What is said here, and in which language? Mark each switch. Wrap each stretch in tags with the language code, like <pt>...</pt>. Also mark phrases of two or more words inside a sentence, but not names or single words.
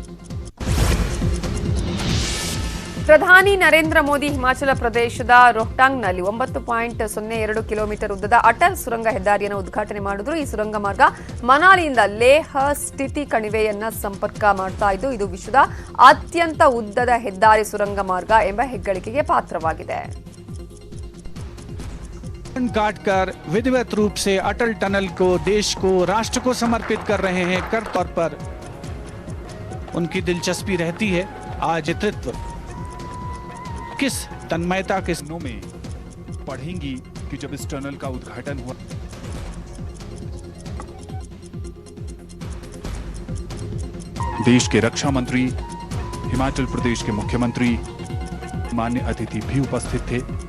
<kn>ಪ್ರಧಾನಿ ನರೇಂದ್ರ ಮೋದಿ ಹಿಮಾಚಲ ಪ್ರದೇಶದ ರೋಹ್ಟಾಂಗ್ನಲ್ಲಿ 9.02 ಕಿಲೋಮೀಟರ್ ಉದ್ದದ ಅಟಲ್ ಸುರಂಗ ಹೆದ್ದಾರಿಯನ್ನು ಉದ್ಘಾಟನೆ ಮಾಡಿದ್ರು. ಈ ಸುರಂಗ ಮಾರ್ಗ ಮನಾಲಿಯಿಂದ ಲೇಹ್ ಸ್ಥಿತಿ ಕಣಿವೆಯನ್ನ ಸಂಪರ್ಕ ಮಾಡ್ತಾ ಇದ್ದು ಇದು ವಿಶ್ವದ ಅತ್ಯಂತ ಉದ್ದದ ಹೆದ್ದಾರಿ ಸುರಂಗ ಮಾರ್ಗ ಎಂಬ ಹೆಗ್ಗಳಿಕೆಗೆ ಪಾತ್ರವಾಗಿದೆ.</kn> <hi>काटकर विधिवत रूप से अटल टनल को देश को राष्ट्र को समर्पित कर रहे हैं. कर तौर पर उनकी दिलचस्पी रहती है. आज नेतृत्व किस तन्मयता के दिनों में पढ़ेंगी कि जब इस टनल का उद्घाटन हुआ देश के रक्षा मंत्री, हिमाचल प्रदेश के मुख्यमंत्री, मान्य अतिथि भी उपस्थित थे.</hi>